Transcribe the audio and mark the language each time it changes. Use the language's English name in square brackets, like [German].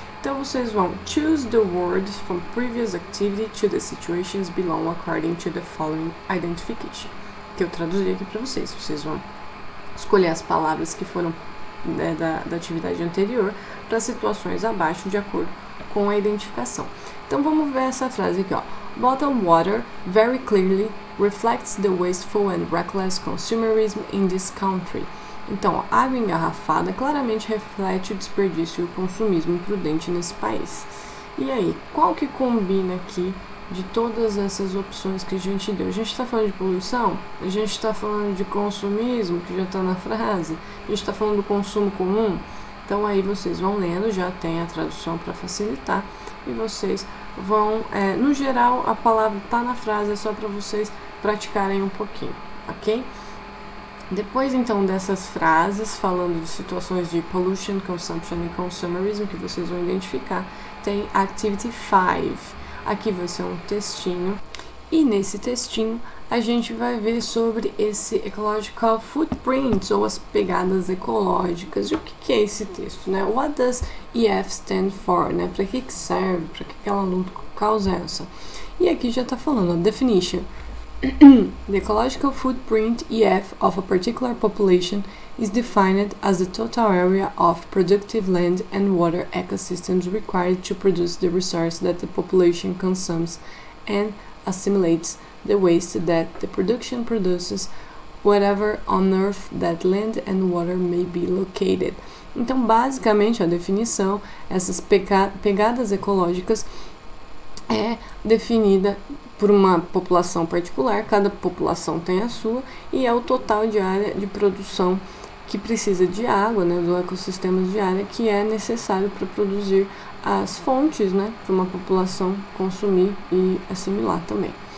[Portuguese] Então, vocês vão [English] choose the words from previous activity to the situations below according to the following identification, [Portuguese] que eu traduzi aqui para vocês. Vocês vão escolher as palavras que foram da atividade anterior para situações abaixo de acordo com a identificação. Então, vamos ver essa frase aqui, ó. [English] Bottled water very clearly reflects the wasteful and reckless consumerism in this country. [Portuguese] Então, a água engarrafada claramente reflete o desperdício e o consumismo imprudente nesse país. E aí, qual que combina aqui de todas essas opções que a gente deu? A gente está falando de poluição? A gente está falando de consumismo, que já está na frase? A gente está falando do consumo comum? Então, aí vocês vão lendo, já tem a tradução para facilitar, e vocês vão, no geral, a palavra está na frase, é só para vocês praticarem um pouquinho, ok? Depois, então, dessas frases, falando de situações de pollution, consumption e consumerism, que vocês vão identificar, tem Activity 5. Aqui vai ser um textinho, e nesse textinho a gente vai ver sobre esse Ecological Footprint, ou as pegadas ecológicas. E o que é esse texto, né? [English] What does EF stand for, né? [Portuguese] Para que serve? Para que ela luta? Qual causa é essa? E aqui já está falando a definition. [English] The ecological footprint (EF) of a particular population is defined as the total area of productive land and water ecosystems required to produce the resource that the population consumes and assimilates the waste that the production produces, wherever on earth that land and water may be located. [Portuguese] Então, basicamente, a definição, essas pegadas ecológicas é definida por uma população particular, cada população tem a sua, e é o total de área de produção que precisa de água, né, do ecossistema de área que é necessário para produzir as fontes, né, para uma população consumir e assimilar também.